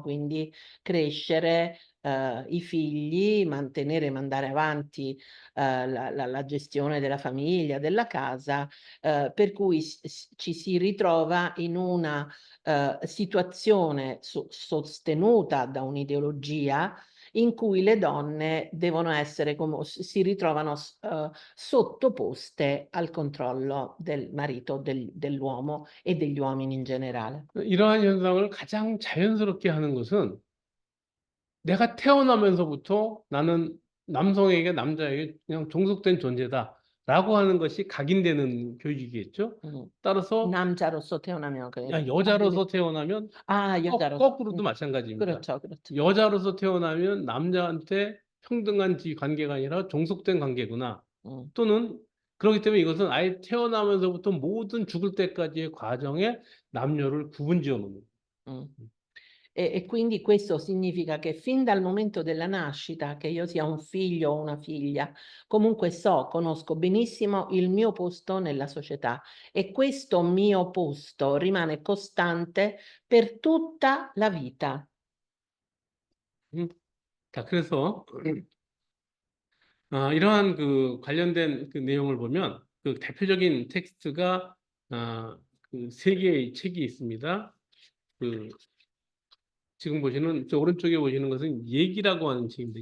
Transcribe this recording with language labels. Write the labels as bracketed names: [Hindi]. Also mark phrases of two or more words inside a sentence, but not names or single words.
[Italian] quindi crescere, i figli, mantenere, mandare avanti, la gestione della famiglia, della casa, per cui ci si ritrova in una, situazione sostenuta da un'ideologia in cui le donne devono essere si ritrovano sottoposte al controllo del marito, dell'uomo e degli uomini in generale. [Korean] 이러한 현상을 가장 자연스럽게 하는 것은 내가 태어나면서부터 나는 남자에게 그냥 종속된 존재다라고 하는 것이 각인되는 교육이겠죠. 따라서 남자로서 태어나면 여자로서 태어나면 여자로서. 거꾸로도 마찬가지입니다. 그렇죠, 그렇죠. 여자로서 태어나면 남자한테 평등한 관계가 아니라 종속된 관계구나. 또는 그렇기 때문에 이것은 아예 태어나면서부터 모든 죽을 때까지의 과정에 남녀를 구분지어 놓는. [Italian] E quindi questo significa che fin dal momento della nascita, che io sia un figlio o una figlia, comunque conosco benissimo il mio posto nella società e questo mio posto rimane costante per tutta la vita. [Korean] 자, 그래서 이러한 그 관련된 그 내용을 보면 그 대표적인 텍스트가 그 세 개의 책이 있습니다. 그 지금 보시는 저 오른쪽에 보시는 것은 얘기라고 하는 책입니다.